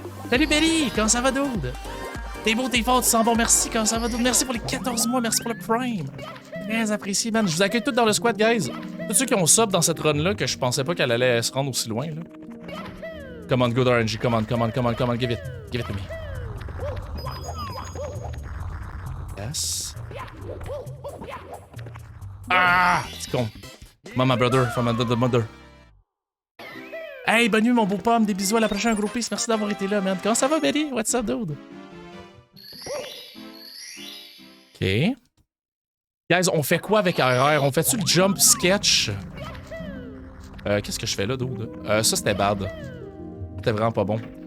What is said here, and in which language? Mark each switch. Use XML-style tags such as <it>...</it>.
<fr>Salut Belly! Comment ça va, dude? T'es beau, t'es fort, tu sens bon, merci. Comment ça va, dude? Merci pour les 14 mois, merci pour le Prime. Très apprécié, man. Je vous accueille tous dans le squad, guys. Tous ceux qui ont sub dans cette run-là, que je pensais pas qu'elle allait se rendre aussi loin, là.</fr> <en>Come on, good RNG. Come on, come on, come on, come on. Give it. Give it to me. Yes.</en> <fr>Ah! C'est con.</fr> <en>Mama brother, from another mother.</en> <fr>Hey, bonne nuit, mon beau pomme. Des bisous à la prochaine groupie. Merci d'avoir été là, man. Comment ça va, Betty?</fr> <en>What's up, dude? OK.</en> <fr>Guys, on fait quoi avec RR? On fait-tu le jump sketch? Qu'est-ce que je fais là, dude? Ça, c'était bad. C'était vraiment pas bon.</fr>